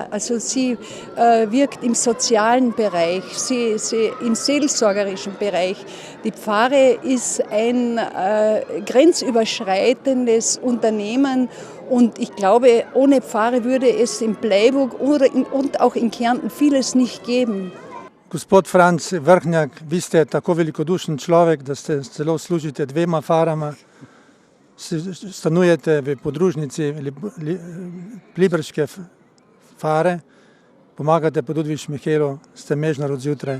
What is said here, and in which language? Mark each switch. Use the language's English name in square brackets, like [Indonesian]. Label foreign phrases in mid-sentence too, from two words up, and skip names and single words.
[German] Also sie wirkt im sozialen Bereich, sie im seelsorgerischen Bereich. Die Pfarre ist ein grenzüberschreitendes Unternehmen und ich glaube, ohne Pfarre würde es in Bleiburg und auch in Kärnten vieles nicht geben. [Slovenian] Gospod Franc Vrhnjak, vi ste tako velikodušen človek, da ste celo služite 2 farama. Stanujete v podružnici Pliberške fare, pomagate pa tudi v Šmihelu, ste mežnar od zjutraj.